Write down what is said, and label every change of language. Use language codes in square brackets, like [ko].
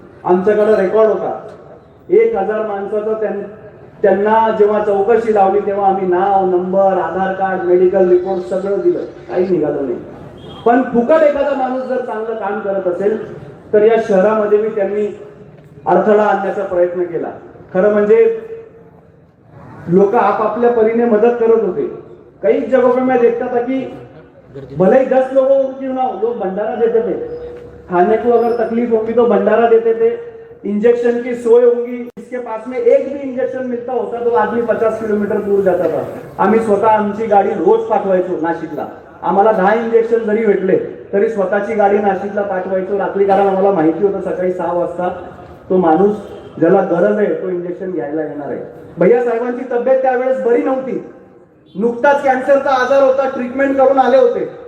[mr] आमच्याकडे रेकॉर्ड होता 1000 माणसाचा, त्यांना जेव्हा चौकशी लावली तेव्हा आम्ही नाव नंबर आधार कार्ड मेडिकल रिपोर्ट सगळं दिलं, काही निघालं नाही। पण फुकट एखादा माणूस जर चांगलं काम करत असेल तर या शहरामध्ये मी त्यांनी अडथळा आणण्याचा प्रयत्न केला। खरं म्हणजे लोक आपापल्या परीने मदत करत होते। [hi] कई जगहों पे मैं देखता था कि भले ही 10 लोगों को क्यों ना हो, लोग भंडारा देते थे, खाने को अगर तकलीफ होगी तो भंडारा देते थे, इंजेक्शन की सोय होगी, इसके पास में एक भी इंजेक्शन मिलता होता तो आदमी 50 किलोमीटर दूर जाता था। [mr] आम्ही स्वतः आमची गाडी रोज पाठवायचो नाशिकला, आम्हाला 10 इंजेक्शन जरी भेटले तरी स्वतःची गाडी नाशिकला पाठवायचो रात्री, कारण आम्हाला माहिती होतं सकाळी 6 वाजता तो माणूस ज्याला गरज आहे तो इंजेक्शन घ्यायला येणार आहे। भैया साहेबांची तब्येत त्यावेळेस बरी नव्हती, नुकताच कॅन्सरचा आजार होता, ट्रीटमेंट करून आले होते।